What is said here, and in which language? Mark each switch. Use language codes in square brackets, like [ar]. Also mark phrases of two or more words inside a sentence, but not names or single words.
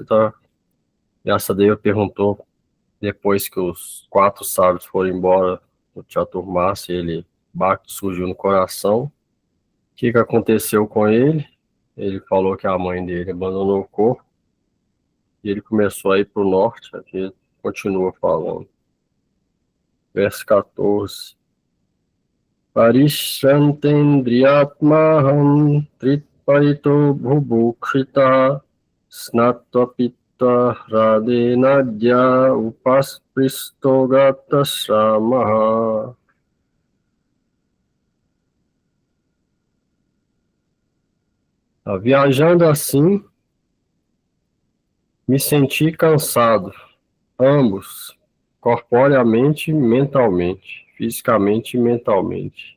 [pt] Então, Vyasadeva perguntou, depois que os 4 sábios foram embora do Chaturmasi, ele, Bhakti surgiu no coração. O que aconteceu com ele? Ele falou que a mãe dele abandonou o corpo e ele começou a ir para o norte. Aqui continua falando. Verso 14. [sa] परिश्रान्तेन्द्रियात्माहं तृट्परीतो बुभुक्षितः स्नात्वा पीत्वा ह्रदे नद्या उपस्पृष्टो गतश्रमः. [pt] Viajando assim, me senti cansado, ambos, corporeamente e mentalmente, fisicamente e mentalmente.